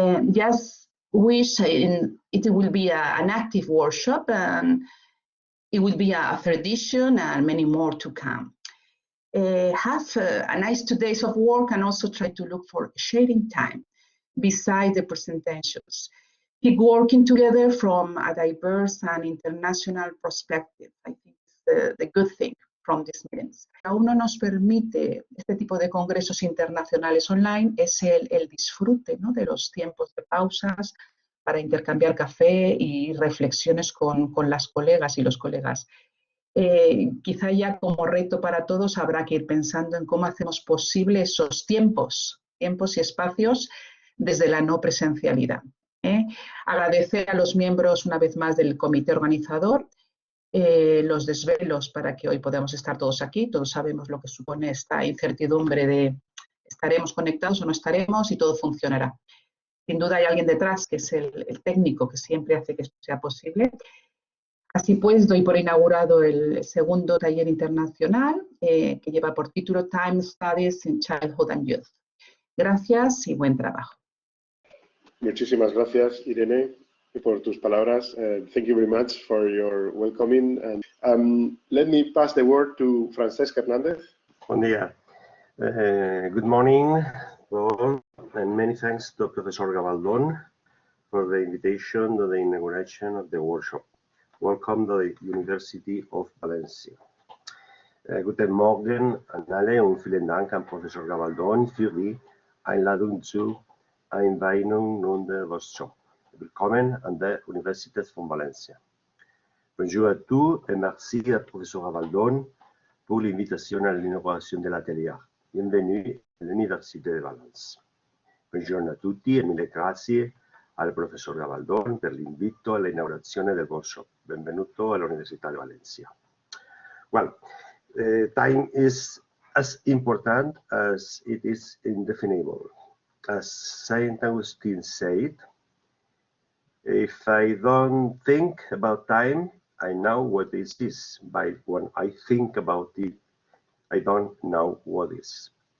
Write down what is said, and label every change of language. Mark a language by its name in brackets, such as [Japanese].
[English] Just wish it will be an active workshop, and it will be a third edition and many more to come. Have a nice 2 days of work and also try to look for sharing time beside the presentations. Keep working together from a diverse and international perspective. I think it's the good thing from these meetings. [Spanish] Aún no nos permite este tipo de congresos internacionales online es el disfrute, ¿no?, de los tiempos de pausas para intercambiar café y reflexiones con las colegas y los colegas. Quizá ya como reto para todos habrá que ir pensando en cómo hacemos posible esos tiempos y espacios desde la no presencialidad. Agradecer a los miembros una vez más del comité organizador los desvelos para que hoy podamos estar todos aquí. Todos sabemos lo que supone esta incertidumbre de estaremos conectados o no estaremos y todo funcionará. Sin duda hay alguien detrás que es el técnico que siempre hace que esto sea posible. Así pues, doy por inaugurado el segundo taller internacional que lleva por título Time Studies in Childhood and Youth. Gracias y buen trabajo. Muchísimas gracias, Irene, por tus palabras. [English] Thank you very much for your welcoming. And let me pass the word to Francesc Hernàndez. [Spanish] Buen día. [English] Good morning to all, and many thanks to Professor Gabaldón for the invitation to the inauguration of the workshop. Welcome to the University of Valencia. [German] Guten Morgen an alle und vielen Dank an Professor Gabaldón für die Einladung zur Einweihung nun der Workshop. Willkommen an der Universität von Valencia. [French] Bonjour à tous et merci à Professor Gabaldón pour l'invitation à l'inauguration de l'atelier. Bienvenue à l'Université de Valence. [Italian] Buongiorno a tutti e mille grazie al Professor Gabaldón per l'invito all'inaugurazione del workshop. Benvenuto all'Università di Valencia. [English] Well, time is as important as it is indefinable. As Saint Augustine said, if I don't think about time, I know what it is. But when I think about it, I don't know what is.